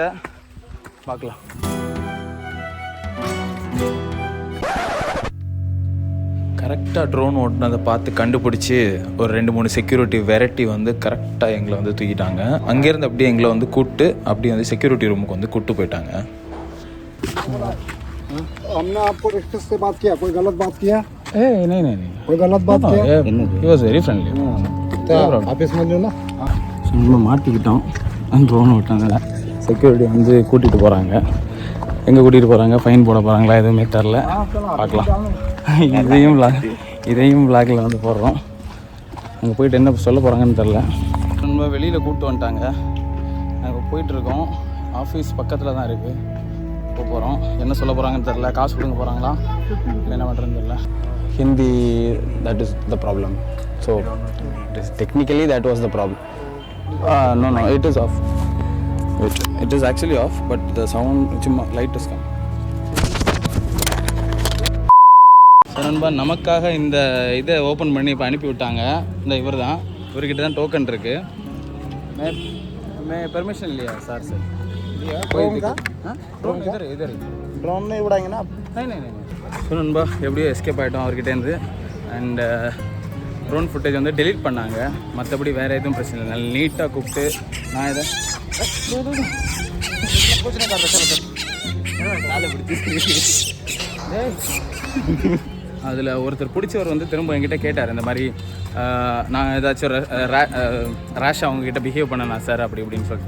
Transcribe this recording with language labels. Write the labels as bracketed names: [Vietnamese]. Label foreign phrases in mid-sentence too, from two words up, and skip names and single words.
[Tamil] பார்க்கலாம். கரெக்டாக ட்ரோன் ஓட்டினதை பார்த்து கண்டுபிடிச்சி ஒரு 2-3 [English] security variety [Tamil] வந்து கரெக்டாக எங்களை வந்து தூக்கிட்டாங்க. அங்கேருந்து அப்படியே எங்களை வந்து கூப்பிட்டு அப்படியே வந்து செக்யூரிட்டி ரூமுக்கு வந்து கூப்பிட்டு போயிட்டாங்க. [Hindi] हमने आपको रिश्ते से बात किया, कोई गलत बात किया? नहीं कोई गलत बात किया? [English] He was very friendly. [Hindi] ऑफिस में जो ना [Tamil] நம்ம மாட்டிக்கிட்டோம் ட்ரோன் ஓட்டாங்க. செக்யூரிட்டி வந்து கூட்டிகிட்டு போகிறாங்க. எங்கே கூட்டிகிட்டு போகிறாங்க, ஃபைன் போட போகிறாங்களா எதுவுமே தெரில, பார்க்கலாம். இதையும் விளாகில் வந்து போடுறோம். அங்கே போயிட்டு என்ன சொல்ல போகிறாங்கன்னு தெரில. நம்ம வெளியில் கூப்பிட்டு வந்துட்டாங்க, நாங்கள் போயிட்டுருக்கோம். ஆஃபீஸ் பக்கத்தில் தான் இருக்குது. போகிறோம், என்ன சொல்ல போகிறாங்கன்னு தெரில. காசு கொடுங்க போகிறாங்களா இல்லை என்ன பண்ணுறதுன்னு தெரில. ஹிந்தி, [English] that is the problem. So technically that was the problem. No, it is off. It is actually off, but the sound light is come. [Tamil] நண்பா, நமக்காக இந்த இதை ஓப்பன் பண்ணி இப்போ அனுப்பி விட்டாங்க. இந்த இவர் தான், இவர்கிட்ட தான் டோக்கன் இருக்குது. [Hindi] मैं परमिशन लिया सर से. ड्रोन इधर ड्रोन नहीं उड़ाएंगे ना? नहीं. [Tamil] ஸோ நண்பா, எப்படியோ எஸ்கேப் ஆகிட்டோம் அவர்கிட்டேருந்து. [English] and drone footage [Tamil] வந்து டெலீட் பண்ணாங்க. மற்றபடி வேறு எதுவும் பிரச்சனை இல்லை. நல்லா நீட்டாக கூப்பிட்டு நான் இதை அதில் ஒருத்தர் பிடிச்சவர் வந்து திரும்ப என்கிட்ட கேட்டார், இந்த மாதிரி நான் ஏதாச்சும் ரேஷாக அவங்கக்கிட்ட பிஹேவ் பண்ணனா சார் அப்படி இப்படின்னு சொல்லிட்டு.